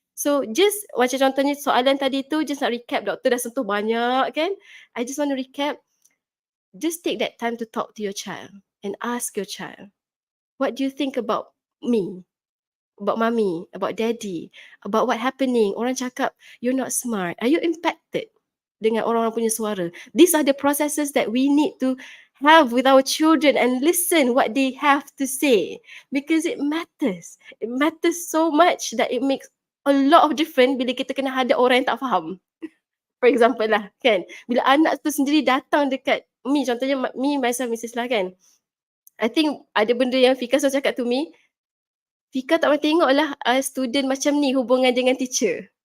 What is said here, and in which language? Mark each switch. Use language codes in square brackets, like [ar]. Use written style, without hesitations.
[ms] So just macam contohnya soalan tadi tu, just nak recap, doktor dah sentuh banyak kan. [en] I just want to recap. Just take that time to talk to your child and ask your child, what do you think about me? About mommy, about daddy, about what happening. [ms] Orang cakap, [en] you're not smart. Are you impacted [ms] dengan orang-orang punya suara? [en] These are the processes that we need to have with our children and listen what they have to say, because it matters. It matters so much that it makes a lot of different [ms] bila kita kena hadap orang yang tak faham. For example lah kan, bila anak tu sendiri datang dekat me, contohnya [en] me myself [ms] Ms Islah kan, [en] I think [ms] ada benda yang Fika selalu cakap [en] to me, [ms] Fika tak pernah tengok lah student macam ni hubungan dengan teacher.